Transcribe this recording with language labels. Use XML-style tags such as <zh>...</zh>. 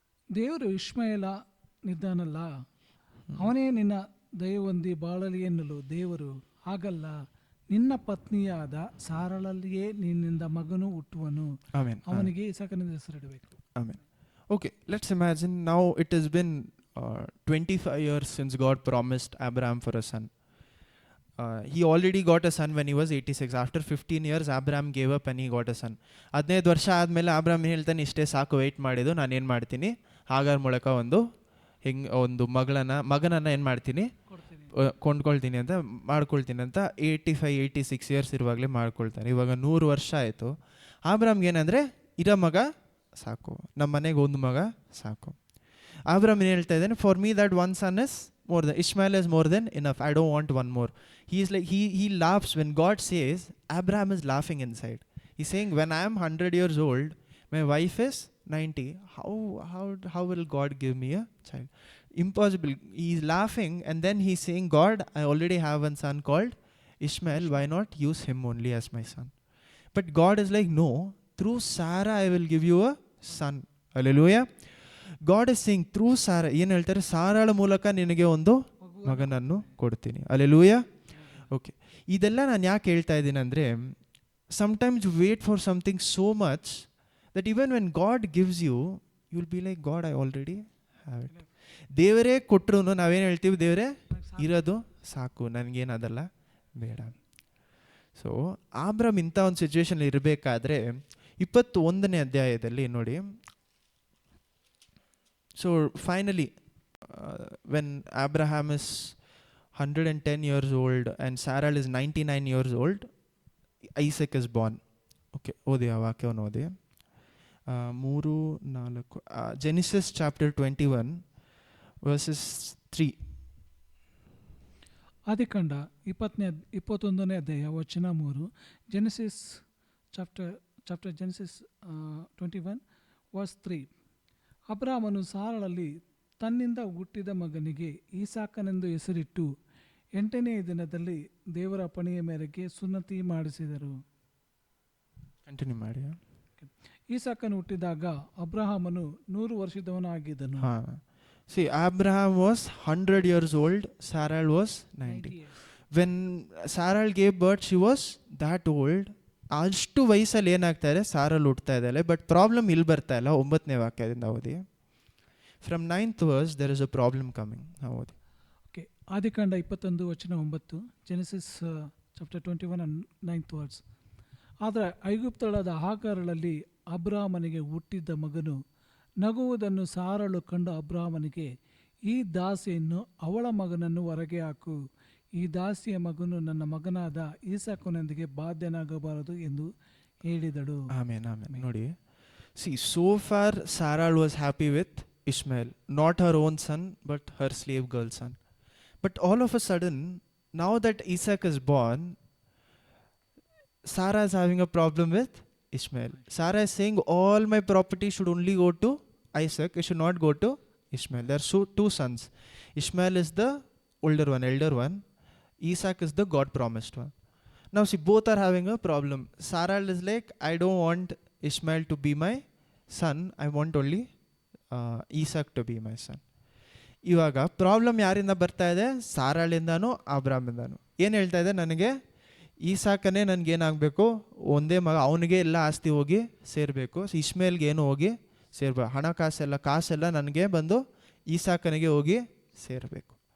<kn>ದೇವರು ಇಷ್ಮಾಯೇಲ ನಿದ್ದಾನಲ್ಲ, ಅವನೇ ನಿನ್ನ ದಯಹೊಂದಿ ಬಾಳಲಿ ಎನ್ನಲು ದೇವರು, ಹಾಗಲ್ಲ, ನಿನ್ನ ಪತ್ನಿಯಾದ ಸಾರಳಲ್ಲಿಯೇ ನಿನ್ನಿಂದ ಮಗನು ಹುಟ್ಟುವನು, ಅವನಿಗೆ ಇಸಾಕನೆಂದು ಹೆಸರಿಡಬೇಕು. Amen.</kn> <en>Okay, let's imagine now it has been 25 years since God promised Abraham for a son. He already got a son when he was 86. After 15 years, Abraham gave up and he got a son.</en> <kn>15 ವರ್ಷ ಆದಮೇಲೆ ಅಬ್ರಾಮ್ ಹೇಳ್ತಾನೆ, ಇಷ್ಟೇ ಸಾಕು, weight ಮಾಡಿದ್ದು, ನಾನೇನು ಮಾಡ್ತೀನಿ, ಹಾಗಾರ್ ಮೂಲಕ ಒಂದು ಮಗನನ್ನು ಏನು ಮಾಡ್ತೀನಿ, ಕೊಂಡ್ಕೊಳ್ತೀನಿ ಅಂತ ಮಾಡ್ಕೊಳ್ತೀನಿ ಅಂತ 85-86 ಇಯರ್ಸ್ ಇರುವಾಗಲೇ ಮಾಡ್ಕೊಳ್ತಾನೆ. ಇವಾಗ 100 ವರ್ಷ ಆಯಿತು. ಅಬ್ರಾಮ್ಗೆ ಏನಂದರೆ, ಇರೋ ಮಗ ಸಾಕು, ನಮ್ಮ ಮನೆಗೆ ಒಂದು ಮಗ ಸಾಕು. ಅಬ್ರಾಮ್ ಏನು ಹೇಳ್ತಾ ಇದ್ದಾನೆ,</kn> <en>For me that one son is more than Ishmael is more than enough. I don't want one more. He is like, he laughs when God says. Abraham is laughing inside. He's saying, when I am 100 years old, my wife is 90. How will God give me a child? Impossible. He's laughing and then he's saying, God, I already have one son called Ishmael. Why not use him only as my son? But God is like, no, through Sarah I will give you a son. Hallelujah. God is saying through Sarah,</en> <kn>ಏನು ಹೇಳ್ತಾರೆ, ಸಾರಾಳ ಮೂಲಕ ನಿನಗೆ ಒಂದು ಮಗನನ್ನು ಕೊಡ್ತೀನಿ. Hallelujah. Okay, ಇದೆಲ್ಲ ನಾನು ಯಾಕೆ ಹೇಳ್ತಾ ಇದ್ದೀನಿ ಅಂದರೆ,</kn> <en>Sometimes you wait for something so much that even when God gives you will be like, God I already have it.</en> <kn>ದೇವರೇ ಕೊಟ್ಟರು ನಾವೇನು ಹೇಳ್ತೀವಿ, ದೇವರೇ ಇರೋದು ಸಾಕು, ನನಗೇನು ಅದೆಲ್ಲ ಬೇಡ. ಸೊ ಅಬ್ರಾಮ್ ಇಂಥ ಒಂದು ಸಿಚುವೇಶನ್ ಇರಬೇಕಾದ್ರೆ 21ನೇ ಅಧ್ಯಾಯದಲ್ಲಿ ನೋಡಿ.</kn> <en>So finally, when Abraham is 110 years old and Sarah is 99 years old, Isaac is born.</en> <kn>Okay, ಓದಿ ಆ ವಾಕ್ಯವನ್ನು ಓದಿ.</kn> <en>3-4 Genesis chapter 21 verses 3.</en> <kn>ಆದಿಕಾಂಡ 21ನೇ ಅಧ್ಯಾಯ ವಚನ 3.</kn> <en>Genesis chapter Genesis 21 verse 3.</en> <kn>ಅಬ್ರಾಮನು ಸಾರಳಲ್ಲಿ ತನ್ನಿಂದ ಹುಟ್ಟಿದ ಮಗನಿಗೆ ಈಸಾಕನೆಂದು ಹೆಸರಿಟ್ಟು 8ನೇ ದಿನದಲ್ಲಿ ದೇವರ ಅಪ್ಪಣೆಯ ಮೇರೆಗೆ ಸುನ್ನತಿ ಮಾಡಿಸಿದರು. ಕಂಟಿನ್ಯೂ ಮಾಡಿ. ಈಸಾಕನು ಹುಟ್ಟಿದಾಗ ಅಬ್ರಹಾಮನು 100 ವರ್ಷದವನಾಗಿದ್ದನು.</kn> <en>See, Abraham was 100 years old, Sarah was 90. When ಸಾರಾಳ್ gave birth she was that old.</en> <kn>ಅಷ್ಟು ವಯಸ್ಸಲ್ಲಿ ಏನಾಗ್ತಾ ಇದೆ, ಸಾರಲ್ ಹುಡ್ತಾ ಇದ್ದಾಳೆ. ಬಟ್ ಪ್ರಾಬ್ಲಮ್ ಇಲ್ಲಿ ಬರ್ತಾ ಇಲ್ಲ. 9ನೇ ವಾಕ್ಯದಿಂದ ಓದಿ.</kn> <en>From 9th verse there is a problem coming.</en> <kn>ಓದಿ.</kn> <en>Okay, ಆದಿಕಾಂಡ 21:9, Genesis chapter 21 and 9th verse.</en> <kn>ಆದರೆ ಐಗುಪ್ತಳಾದ ಹಾಗಾರಳಲ್ಲಿ ಅಬ್ರಾಮನಿಗೆ ಹುಟ್ಟಿದ್ದ ಮಗನು ನಗುವುದನ್ನು ಸಾರಳು ಕಂಡು ಅಬ್ರಾಮನಿಗೆ, ಈ ದಾಸಿಯನ್ನು ಅವಳ ಮಗನನ್ನು ಹೊರಗೆ ಹಾಕು, ಈ ದಾಸಿಯ ಮಗನು ನನ್ನ ಮಗನಾದ ಈಸಾಕನೊಂದಿಗೆ ಬಾಧ್ಯನಾಗಬಾರದು ಎಂದು ಹೇಳಿದಳು. ಆಮೇನ್, ಆಮೇನ್.</kn> <en>ನೋಡಿ, see, so for ಸಾರಾಳ್ was happy with Ishmael, not her own son, but her slave girl son. But all of a sudden, now that Isaac is born, Sarah is having a problem with Ishmael. Sarah is saying, all my property should only go to Isaac, it should not go to Ishmael. There are two sons. Ishmael is the older one, elder one. Isaac is the God promised one. Now see, both are having a problem. Sarah is like, I don't want Ishmael to be my son, I want only Isaac to be my son.</en> <kn>ಇವಾಗ problem ಯಾರಿಂದ ಬರ್ತಾ ಇದೆ? ಸಾರಾಳಿಂದಾನು ಅಬ್ರಾಮಿಂದಾನು. ಏನು ಹೇಳ್ತಾ ಇದೆ, ನನಗೆ ಈಸಾಕನೇ ನನಗೇನಾಗಬೇಕು, ಒಂದೇ ಮಗ, ಅವನಿಗೆ ಎಲ್ಲ ಆಸ್ತಿ ಹೋಗಿ ಸೇರಬೇಕು, ಇಶ್ಮೇಲ್ಗೆ ಏನು ಹೋಗಿ ಸೇರ್ಬೇಕು, ಕಾಸೆಲ್ಲ ನನಗೆ ಬಂದು ಈಸಾಕನಿಗೆ ಹೋಗಿ ಸೇರಬೇಕು.</kn>